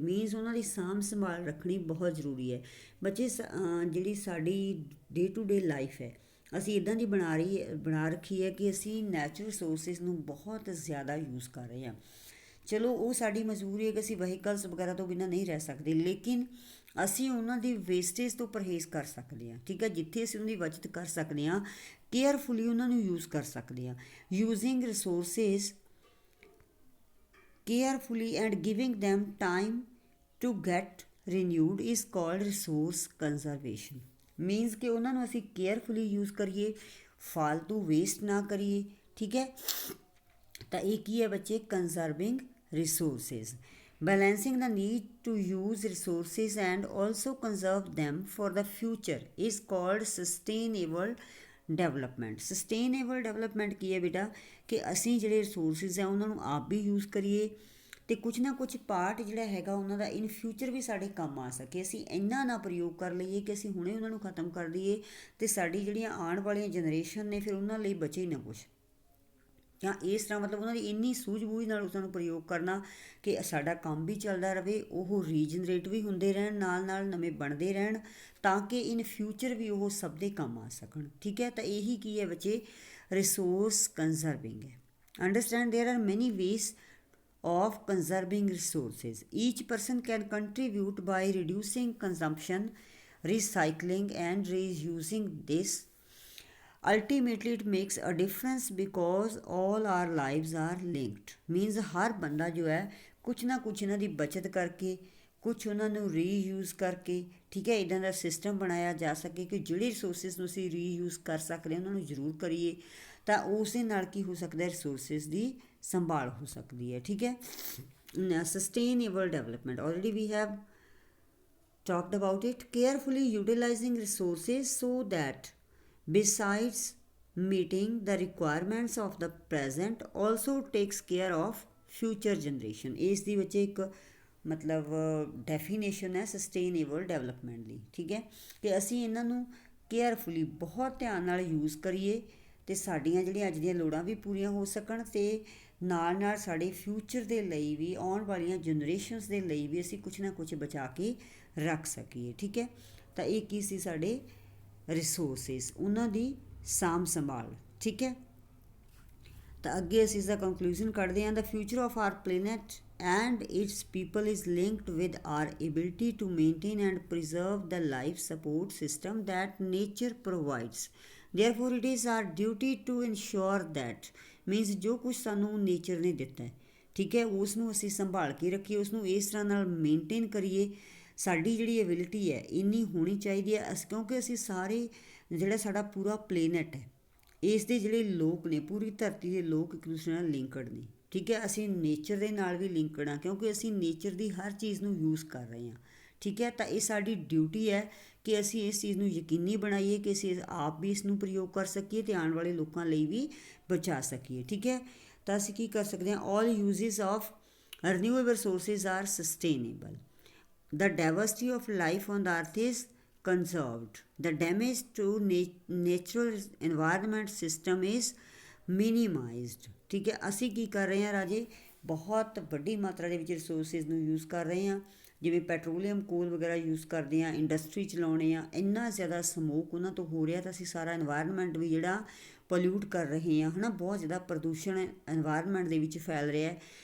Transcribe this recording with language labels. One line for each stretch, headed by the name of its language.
Punjabi: Means ਉਹਨਾਂ ਦੀ ਸਾਂਭ ਸੰਭਾਲ ਰੱਖਣੀ ਬਹੁਤ ਜ਼ਰੂਰੀ ਹੈ। ਬੱਚੇ ਜਿਹੜੀ ਸਾਡੀ
English: day to day life
Punjabi: ਹੈ ਅਸੀਂ ਇੱਦਾਂ ਦੀ ਬਣਾ ਰੱਖੀ ਹੈ ਕਿ ਅਸੀਂ ਨੈਚੁਰਲ ਰਿਸੋਰਸਿਸ ਨੂੰ ਬਹੁਤ ਜ਼ਿਆਦਾ ਯੂਜ਼ ਕਰ ਰਹੇ ਹਾਂ। ਚਲੋ ਉਹ ਸਾਡੀ ਮਜਬੂਰੀ ਹੈ ਕਿ ਅਸੀਂ ਵਹੀਕਲਸ ਵਗੈਰਾ ਤੋਂ ਬਿਨਾਂ ਨਹੀਂ ਰਹਿ ਸਕਦੇ, ਲੇਕਿਨ ਅਸੀਂ ਉਹਨਾਂ ਦੀ ਵੇਸਟੇਜ ਤੋਂ ਪਰਹੇਜ਼ ਕਰ ਸਕਦੇ ਹਾਂ, ਠੀਕ ਹੈ। ਜਿੱਥੇ ਅਸੀਂ ਉਹਨਾਂ ਦੀ ਬਚਤ ਕਰ ਸਕਦੇ ਹਾਂ, ਕੇਅਰਫੁਲੀ ਉਹਨਾਂ ਨੂੰ ਯੂਜ਼ ਕਰ ਸਕਦੇ ਹਾਂ।
English: Using resources carefully and giving them time to get renewed is called resource conservation।
Punjabi: Means ਕਿ ਉਹਨਾਂ ਨੂੰ ਅਸੀਂ ਕੇਅਰਫੁਲੀ ਯੂਜ਼ ਕਰੀਏ, ਫਾਲਤੂ ਵੇਸਟ ਨਾ ਕਰੀਏ, ਠੀਕ ਹੈ। ਤਾਂ ਇਹ ਕੀ ਹੈ ਬੱਚੇ? ਕੰਜ਼ਰਵਿੰਗ resources.
English: Balancing the need to use resources and also conserve them for the future is called sustainable development.
Punjabi: Sustainable development ਕੀ ਹੈ ਬੇਟਾ? ਕਿ ਅਸੀਂ ਜਿਹੜੇ ਰਿਸੋਰਸਿਸ ਆ ਉਹਨਾਂ ਨੂੰ ਆਪ ਵੀ ਯੂਜ਼ ਕਰੀਏ ਅਤੇ ਕੁਛ ਨਾ ਕੁਛ ਪਾਰਟ ਜਿਹੜਾ ਹੈਗਾ ਉਹਨਾਂ ਦਾ
English: in future
Punjabi: ਵੀ ਸਾਡੇ ਕੰਮ ਆ ਸਕੇ। ਅਸੀਂ ਇੰਨਾ ਨਾ ਪ੍ਰਯੋਗ ਕਰ ਲਈਏ ਕਿ ਅਸੀਂ ਹੁਣੇ ਉਹਨਾਂ ਨੂੰ ਖਤਮ ਕਰ ਦਈਏ ਅਤੇ ਸਾਡੀ ਜਿਹੜੀਆਂ ਆਉਣ ਵਾਲੀਆਂ ਜਨਰੇਸ਼ਨ ਨੇ ਫਿਰ ਉਹਨਾਂ ਲਈ ਬਚੇ ਹੀ ਨਾ ਕੁਛ। ਜਾਂ ਇਸ ਤਰ੍ਹਾਂ ਮਤਲਬ ਉਹਨਾਂ ਦੀ ਇੰਨੀ ਸੂਝ-ਬੂਝ ਨਾਲ ਉਸਨੂੰ ਪ੍ਰਯੋਗ ਕਰਨਾ ਕਿ ਸਾਡਾ ਕੰਮ ਵੀ ਚੱਲਦਾ ਰਹੇ, ਉਹ ਰੀਜਨਰੇਟ ਵੀ ਹੁੰਦੇ ਰਹਿਣ, ਨਾਲ ਨਵੇਂ ਬਣਦੇ ਰਹਿਣ ਤਾਂ ਕਿ
English: in future
Punjabi: ਵੀ ਉਹ ਸਭ ਦੇ ਕੰਮ ਆ ਸਕਣ, ਠੀਕ ਹੈ। ਤਾਂ ਇਹੀ ਕੀ ਹੈ ਬੱਚੇ? ਰਿਸੋਰਸ ਕੰਜ਼ਰਵਿੰਗ ਹੈ।
English: Understand there are many ways of conserving resources. Each person can contribute by reducing consumption, recycling and reusing this. Ultimately it makes a difference because all our lives are linked। Means
Punjabi: ਹਰ ਬੰਦਾ ਜੋ ਹੈ ਕੁਛ ਨਾ ਕੁਛ ਇਹਨਾਂ ਦੀ ਬੱਚਤ ਕਰਕੇ, ਕੁਛ ਉਹਨਾਂ ਨੂੰ ਰੀਯੂਜ਼ ਕਰਕੇ, ਠੀਕ ਹੈ, ਇੱਦਾਂ ਦਾ ਸਿਸਟਮ ਬਣਾਇਆ ਜਾ ਸਕੇ ਕਿ ਜਿਹੜੇ ਰਿਸੋਰਸਿਸ ਨੂੰ ਅਸੀਂ ਰੀਯੂਜ਼ ਕਰ ਸਕਦੇ ਉਹਨਾਂ ਨੂੰ ਜ਼ਰੂਰ ਕਰੀਏ। ਤਾਂ ਉਸ ਦੇ ਨਾਲ ਕੀ ਹੋ ਸਕਦਾ? ਰਿਸੋਰਸਿਸ ਦੀ ਸੰਭਾਲ ਹੋ ਸਕਦੀ ਹੈ, ਠੀਕ ਹੈ।
English: Sustainable development already we have talked about it। Carefully utilizing resources so that besides meeting the requirements of the present also takes care of future generation।
Punjabi: ਇਸ ਦੀ ਵਿੱਚ ਇੱਕ ਮਤਲਬ ਡੈਫੀਨੇਸ਼ਨ ਹੈ ਸਸਟੇਨੇਬਲ ਡਿਵੈਲਪਮੈਂਟ ਦੀ, ਠੀਕ ਹੈ, ਕਿ ਅਸੀਂ ਇਹਨਾਂ ਨੂੰ ਕੇਅਰਫੁਲੀ ਬਹੁਤ ਧਿਆਨ ਨਾਲ ਯੂਜ਼ ਕਰੀਏ ਅਤੇ ਸਾਡੀਆਂ ਜਿਹੜੀਆਂ ਅੱਜ ਦੀਆਂ ਲੋੜਾਂ ਵੀ ਪੂਰੀਆਂ ਹੋ ਸਕਣ ਅਤੇ ਨਾਲ ਨਾਲ ਸਾਡੇ ਫਿਊਚਰ ਦੇ ਲਈ ਵੀ, ਆਉਣ ਵਾਲੀਆਂ ਜਨਰੇਸ਼ਨਸ ਦੇ ਲਈ ਵੀ ਅਸੀਂ ਕੁਛ ਨਾ ਕੁਛ ਬਚਾ ਕੇ ਰੱਖ ਸਕੀਏ, ਠੀਕ ਹੈ। ਤਾਂ ਇਹ ਕੀ ਸੀ ਸਾਡੇ ਰਿਸੋਰਸਿਸ, ਉਹਨਾਂ ਦੀ ਸਾਂਭ ਸੰਭਾਲ, ਠੀਕ ਹੈ। ਤਾਂ ਅੱਗੇ ਅਸੀਂ ਇਸਦਾ ਕੰਕਲੂਜਨ ਕੱਢਦੇ ਹਾਂ।
English: The future of our planet and its people is linked with our ability to maintain and preserve the life support system that nature provides. Therefore it is our duty to ensure that, means
Punjabi: ਜੋ ਕੁਛ ਸਾਨੂੰ nature ਨੇ ਦਿੱਤਾ ਹੈ, ਠੀਕ ਹੈ, ਉਸ ਨੂੰ ਅਸੀਂ ਸੰਭਾਲ ਕੇ ਰੱਖੀਏ, ਉਸ ਨੂੰ ਇਸ ਤਰ੍ਹਾਂ ਨਾਲ ਮੇਨਟੇਨ ਕਰੀਏ। ਸਾਡੀ ਜਿਹੜੀ ਐਬਿਲਿਟੀ ਹੈ ਇੰਨੀ ਹੋਣੀ ਚਾਹੀਦੀ ਹੈ, ਕਿਉਂਕਿ ਅਸੀਂ ਸਾਰੇ ਜਿਹੜਾ ਸਾਡਾ ਪੂਰਾ ਪਲੇਨਟ ਹੈ, ਇਸ ਦੇ ਜਿਹੜੇ ਲੋਕ ਨੇ, ਪੂਰੀ ਧਰਤੀ ਦੇ ਲੋਕ ਇੱਕ ਦੂਸਰੇ ਨਾਲ ਲਿੰਕਡ ਨੇ, ਠੀਕ ਹੈ। ਅਸੀਂ ਨੇਚਰ ਦੇ ਨਾਲ ਵੀ ਲਿੰਕਡ ਹਾਂ ਕਿਉਂਕਿ ਅਸੀਂ ਨੇਚਰ ਦੀ ਹਰ ਚੀਜ਼ ਨੂੰ ਯੂਜ਼ ਕਰ ਰਹੇ ਹਾਂ, ਠੀਕ ਹੈ। ਤਾਂ ਇਹ ਸਾਡੀ ਡਿਊਟੀ ਹੈ ਕਿ ਅਸੀਂ ਇਸ ਚੀਜ਼ ਨੂੰ ਯਕੀਨੀ ਬਣਾਈਏ ਕਿ ਅਸੀਂ ਆਪ ਵੀ ਇਸ ਨੂੰ ਪ੍ਰਯੋਗ ਕਰ ਸਕੀਏ ਅਤੇ ਆਉਣ ਵਾਲੇ ਲੋਕਾਂ ਲਈ ਵੀ ਬਚਾ ਸਕੀਏ, ਠੀਕ ਹੈ। ਤਾਂ ਅਸੀਂ ਕੀ ਕਰ ਸਕਦੇ ਹਾਂ,
English: all uses of renewable sources are sustainable, the diversity of life on the earth is conserved, the damage to natural environment system is minimized,
Punjabi: ਠੀਕ ਹੈ। ਅਸੀਂ ਕੀ ਕਰ ਰਹੇ ਹਾਂ ਰਾਜੇ, ਬਹੁਤ ਵੱਡੀ ਮਾਤਰਾ ਦੇ ਵਿੱਚ ਰਿਸੋਰਸਿਸ ਨੂੰ ਯੂਜ਼ ਕਰ ਰਹੇ ਹਾਂ, ਜਿਵੇਂ ਪੈਟਰੋਲੀਅਮ ਕੋਲ ਵਗੈਰਾ ਯੂਜ਼ ਕਰਦੇ ਹਾਂ, ਇੰਡਸਟਰੀ ਚਲਾਉਣੇ ਆ, ਇੰਨਾ ਜ਼ਿਆਦਾ ਸਮੋਕ ਉਹਨਾਂ ਤੋਂ ਹੋ ਰਿਹਾ ਤਾਂ ਅਸੀਂ ਸਾਰਾ ਇਨਵਾਇਰਮੈਂਟ ਵੀ ਜਿਹੜਾ ਪੋਲਿਊਟ ਕਰ ਰਹੇ ਹਾਂ, ਹੈ ਨਾ, ਬਹੁਤ ਜ਼ਿਆਦਾ ਪ੍ਰਦੂਸ਼ਣ ਇਨਵਾਇਰਮੈਂਟ ਦੇ ਵਿੱਚ ਫੈਲ ਰਿਹਾ ਹੈ।